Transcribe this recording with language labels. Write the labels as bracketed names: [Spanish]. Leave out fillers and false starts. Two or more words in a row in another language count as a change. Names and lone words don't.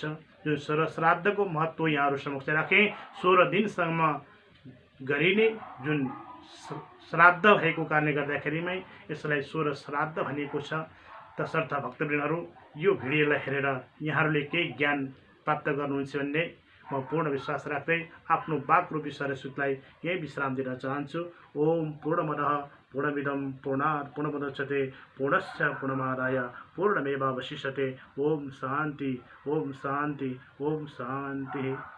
[Nepali] जुन 16 श्राद्धको महत्त्व यहाँहरू समक्ष राखेँ। 16 दिनसम्म गरिने जुन श्राद्ध भएको कारणले गर्दाखेरिमै यसलाई 16 श्राद्ध भनिएको छ। तसर्थ भक्तवृन्दहरू यो भिडियोलाई हेरेर यहाँहरूले केही ज्ञान प्राप्त गर्नुहुन्छ भन्ने म पूर्ण विश्वास राख्दै आफ्नो वाक्रूपी सरस्वतीलाई यही विश्राम दिन चाहन्छु। [Sanskrit] ओम पूर्णमदः पूर्णमिदं पूर्णात् पूर्णमुदच्यते पूर्णस्य पूर्णमादाय पूर्णमेवावशिष्यते। ओम शान्ति, ओम शान्ति, ओम शान्ति।